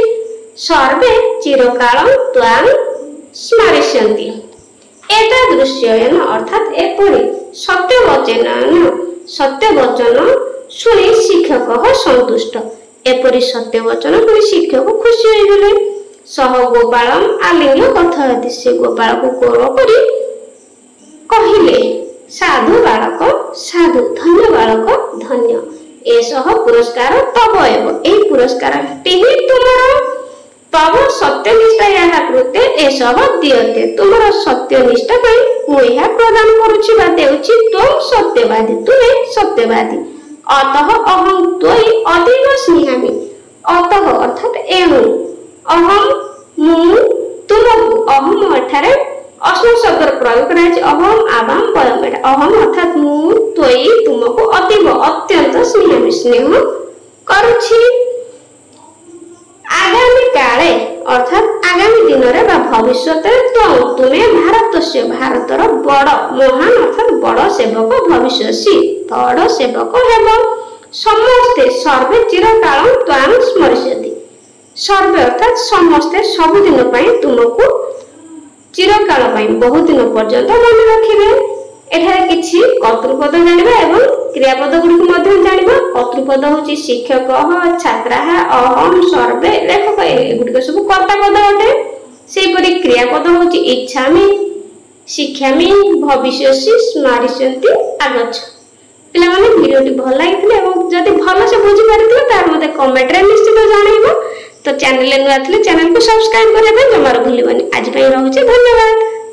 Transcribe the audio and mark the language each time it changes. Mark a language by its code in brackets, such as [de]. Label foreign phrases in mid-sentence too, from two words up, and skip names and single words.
[sa] सर्वे चिरकालं त्वां स्मरिष्यन्ति। [or] एतादृश्येन ଅର୍ଥାତ ଏପରି ସତ୍ୟବଚନ ଶୁଣି [sa] शिक्षकः सन्तुष्ट। [or] ଏପରି ସତ୍ୟବଚନ ଶୁଣି ଶିକ୍ଷକ ଖୁସି ହୋଇଗଲେ। [sa] सह गोपालम् आलिङ्ग्य कथयति, [or] ସେ ଗୋପାଳ କୁ କୋଳ କରି କହିଲେ, [sa] साधु बालक साधु, धन्य बालक धन्य, एषः पुरस्कार तव एव, [or] ଏହି ପୁରସ୍କାରଟି ହିଁ ତୁମର। [sa] तव सत्यनिष्ठायाः कृते एषः दीयते, [or] ତୁମର ସତ୍ୟନିଷ୍ଠା ପାଇଁ ମୁଁ ଏହା ପ୍ରଦାନ କରୁଛି ବା ଦେଉଛି। [sa] त्वं सत्यवादी, [or] ତୁମେ ସତ୍ୟବାଦୀ, [sa] अतः अहं त्वयि अतीव स्नेहामि। [or] ଅତଃ ଅର୍ଥାତ ଏଣୁ, ଅହଂ ମୁଁ ତୁମକୁ, ଅହମ ଏଠାରେ ଅସ୍ମ ଶବ୍ଦର ପ୍ରୟୋଗ କରାଇଛି। [sa] अहम आवाम वयम, अहम [or] ଅର୍ଥାତ ମୁଁ ତ୍ୱୟି ତୁମକୁ ଅତୀବ ଅତ୍ୟନ୍ତ ସ୍ନେହାମି, ସ୍ନେହ କରୁଛି। [sa] आगामी काले [or] ଅର୍ଥାତ ଆଗାମୀ ଦିନ ରେ ବା ଭବିଷ୍ୟତ ତୁମେ ଭାରତସ୍ୟ, ଭାରତର ବଡ଼ ମହାନ ଅର୍ଥାତ ବଡ଼ ସେବକ ଭବିଷ୍ୟସି, ବଡ଼ ସେବକ ହେବ। समस्ते [sa] सर्वे चिरकाल त्वां स्मरिष्यन्ति, [or] सर्वे ଅର୍ଥାତ ସମସ୍ତେ ସବୁଦିନ ପାଇଁ ତୁମକୁ ଚିରକାଳ ପାଇଁ ବହୁତ ଦିନ ପର୍ଯ୍ୟନ୍ତ ମନ ରଖିବେ। ଏଠାରେ କିଛି କର୍ତ୍ତୃପଦ ଜାଣିବା ଏବଂ କ୍ରିୟାପଦ ଗୁଡ଼ିକ ମଧ୍ୟ ଜାଣିବା। କର୍ତ୍ତୃପଦ ହେଉଛି [sa] शिक्षकः, छात्राः, अहम, सर्वे, [or] ଲେଖକ, ଏଗୁଡ଼ିକ ସବୁ କର୍ତ୍ତା ପଦ ଅଟେ। ସେପରି କ୍ରିୟାପଦ ହେଉଛି [sa] इच्छामि, शिक्षामि, भविष्यसि, स्मरिष्यन्ति, आगच्छ। [or] ପିଲା ମାନେ ଭିଡିଓଟି ଭଲ ଲାଗିଥିଲେ ଏବଂ ଯଦି ଭଲ ସେ ବୁଝି ପାରିଥିଲେ ତାର ମତେ କମେଣ୍ଟ ରେ ନିଶ୍ଚିତ ଜଣାଇବ। ତ ଚ୍ୟାନେଲ ନୂଆ ଥିଲେ ଚ୍ୟାନେଲ କୁ ସବସ୍କ୍ରାଇବ କରିବେ ଯମାରୁ ଭୁଲିବେନି। ଆଜି ପାଇଁ ରହୁଛି, ଧନ୍ୟବାଦ।